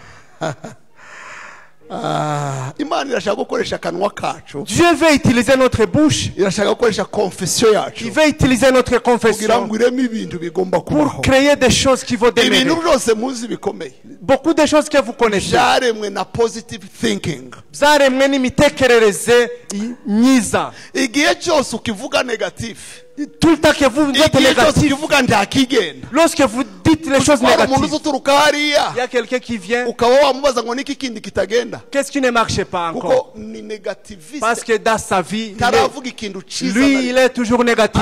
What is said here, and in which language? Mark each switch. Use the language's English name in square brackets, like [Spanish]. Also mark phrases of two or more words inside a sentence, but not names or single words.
[French] Dieu veut utiliser notre bouche. Il veut utiliser notre confession pour créer des choses qui vont demeurer. Beaucoup de choses que vous connaissez. [Kinyarwanda] Zaremwe n'imitekerereze myiza. [French] Tout le temps que vous êtes négatif, lorsque vous dites les choses négatives, il y a quelqu'un qui vient. Qu'est-ce qui ne marche pas encore? Parce que dans sa vie, lui, il est toujours négatif.